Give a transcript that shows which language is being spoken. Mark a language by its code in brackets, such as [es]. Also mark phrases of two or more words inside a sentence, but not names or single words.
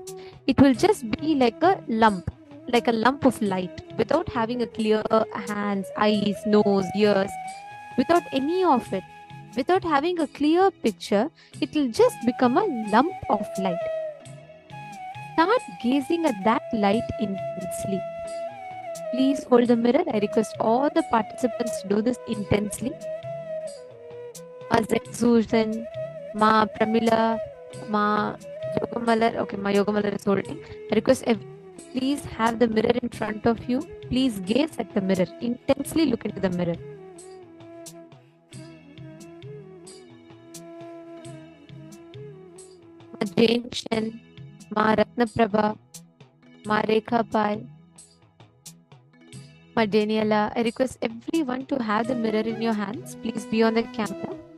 [en] It will just be like a lump of light, without having a clear hands, eyes, nose, ears, without any of it. Without having a clear picture, it will just become a lump of light. Start gazing at that light intensely. Please hold the mirror. I request all the participants to do this intensely. Ma Susan, Ma Pramila, Ma Yogamalar. Okay, Ma Yogamalar is holding. I request please have the mirror in front of you. Please gaze at the mirror. Intensely look into the mirror. Ma Jane Shen, Ma Ratnaprabha, Ma Rekha Pai, Ma Daniela. I request everyone to have the mirror in your hands. Please be on the camera.